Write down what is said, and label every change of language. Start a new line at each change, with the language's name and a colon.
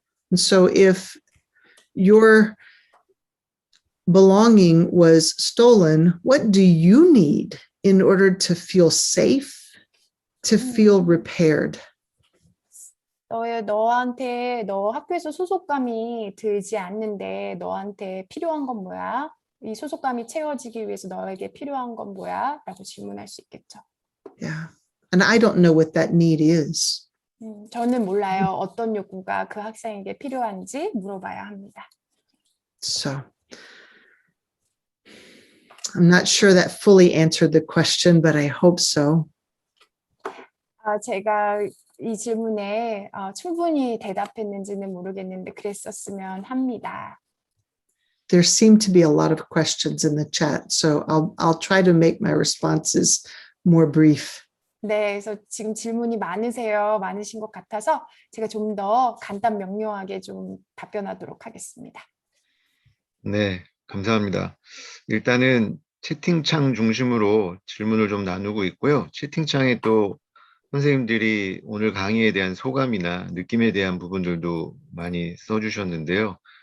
English: And so if your belonging was stolen, what do you need in order to feel safe, to feel repaired?
Korean: 너한테 너 학교에서 소속감이 들지 않는데 너한테 필요한 건 뭐야? 이 소속감이 채워지기 위해서 너에게 필요한 건 뭐야? 라고 질문할 수 있겠죠.
English: Yeah. And I don't know what that need is.
Korean: 저는 몰라요. 어떤 욕구가 그 학생에게 필요한지 물어봐야 합니다.
English: So I'm not sure that fully answered the question, but I hope so.
Korean: 제가 이 질문에 충분히 대답했는지는 모르겠는데 그랬었으면 합니다.
English: There seem to be a lot of questions in the chat, so I'll try to make my responses more brief.
Korean: 네, 그래서 지금 질문이 많으신 것 같아서 제가 좀 더 간단 명료하게 좀 답변하도록 하겠습니다. 네, 감사합니다. 일단은 채팅창 중심으로 질문을 좀 나누고 있고요. 채팅창에 또 선생님들이 오늘 강의에 대한 소감이나 느낌에 대한 부분들도 많이 써주셨는데요.